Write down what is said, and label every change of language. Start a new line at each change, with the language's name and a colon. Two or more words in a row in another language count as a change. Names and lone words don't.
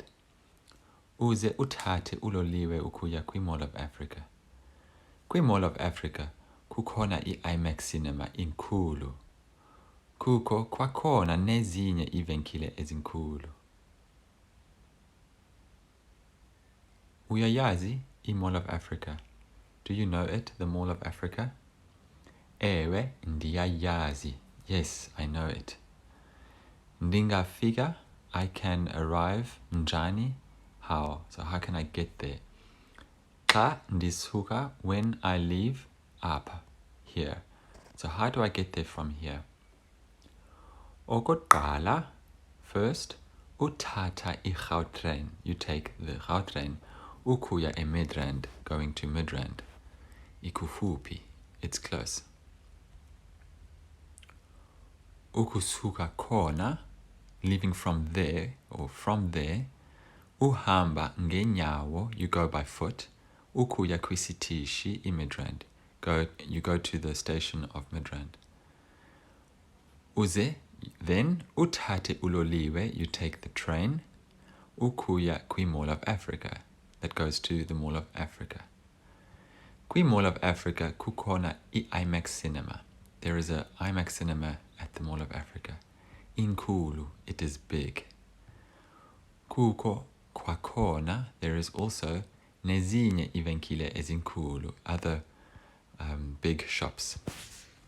Xhosa: Uze uthathe uloliwe ukuya kwi-Mall of Africa. Kwi-Mall of Africa kukhona i-IMAX cinema inkulu. Kukho kwakhona nezinye iivenkile ezinkulu. Uyayazi i-Mall of Africa?
English: Do you know it, the Mall of Africa?
Xhosa: Ewe, ndiyayazi.
English: Yes, I know it. Ndingafika, I can arrive njani. How? So how can I get there?
Xhosa: Xa ndisuka,
English: when I leave apha, here. So how do I get there from here? Okokuqala, first,
Xhosa: uthatha i-Gautrain.
English: You take the Gautrain
Xhosa: ukuya eMidrand,
English: going to Midrand. Ikufuphi. It's close.
Xhosa: Ukusuka khona,
English: leaving from there, or from there,
Xhosa: uhamba ngeenyawo,
English: you go by foot,
Xhosa: ukuya kwisitishi iMidrand.
English: You go to the station of Midrand.
Xhosa: Uze, then uthathe uloliwe,
English: you take the train,
Xhosa: ukuya kwi-Mall of Africa.
English: That goes to the Mall of Africa.
Xhosa: Kwi-Mall of Africa kukhona i-IMAX cinema.
English: There is a IMAX cinema at the Mall of Africa. Inkulu, it is big.
Xhosa: Kukho kwakhona,
English: there is also
Xhosa: nezinye ivenkile ezinkulu,
English: other big shops.